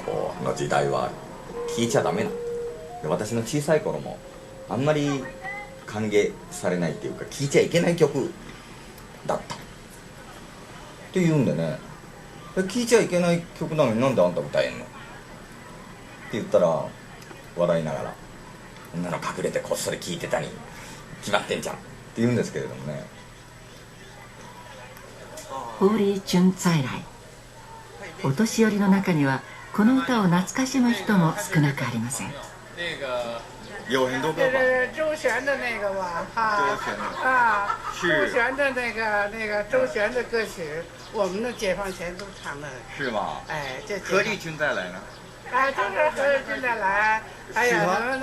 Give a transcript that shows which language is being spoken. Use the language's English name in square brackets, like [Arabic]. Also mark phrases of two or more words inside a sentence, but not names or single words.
[Japanese] この時代は聴いちゃダメなで、私の小さい頃もあんまり歓迎されないっていうか聴いちゃいけない曲だったっていうんでね、聴いちゃいけない曲なのになんであんた歌えんのって言ったら笑いながら、そんなの隠れてこっそり聴いてたに決まってんじゃんって言うんですけれどもね。ホーリーチュン在来、お年寄りの中にはこの歌を懐かしむ人も少なくありません。 [Chinese] 有很多歌吧。周璇的那个吧，周璇的那个周璇的歌曲，我们的解放前都唱的。是吗？哎，这何立军再来呢？就是何立军再来，还有什么呢？